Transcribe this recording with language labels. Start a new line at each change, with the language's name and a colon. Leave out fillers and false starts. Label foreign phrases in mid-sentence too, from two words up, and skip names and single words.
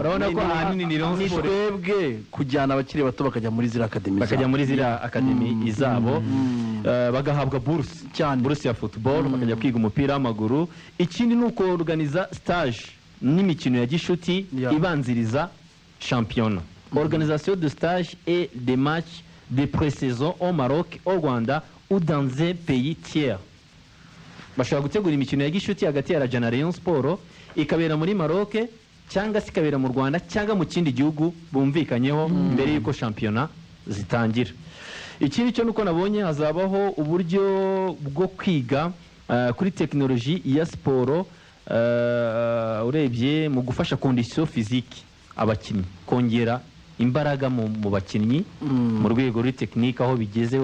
Kinyarwanda: urabona ko ahanini ni Rayon Sport twebwe kujyana abakiri bato bakajya muri zira akademi izabo bagahabwa bourse ya football bakajya kwiga umupira w'amaguru. Ikindi nuko organiza stage n'imikino ya gishuti ibanziriza championnat,
French: organisation de stage et des matchs de pré-saison au Maroc, au Rwanda ou dans un pays tiers.
Kinyarwanda: Bashobora gutegura imikino ya gishuti hagati ya Raja na Rayon Sport ikabera muri Maroc cyangwa se ikabera mu Rwanda cyangwa mu kindi gihugu bumvikanyeho mbere y'uko championnat zitangira. Ikindi cyo nuko nabonye hazabaho uburyo bwo kwiga kuri technologie ya sport, urebye mu gufasha
French: condition physique
Kinyarwanda: abakinnyi, kongera imbaraga mu bakinnyi mu rwego rw'i technique aho bigeze.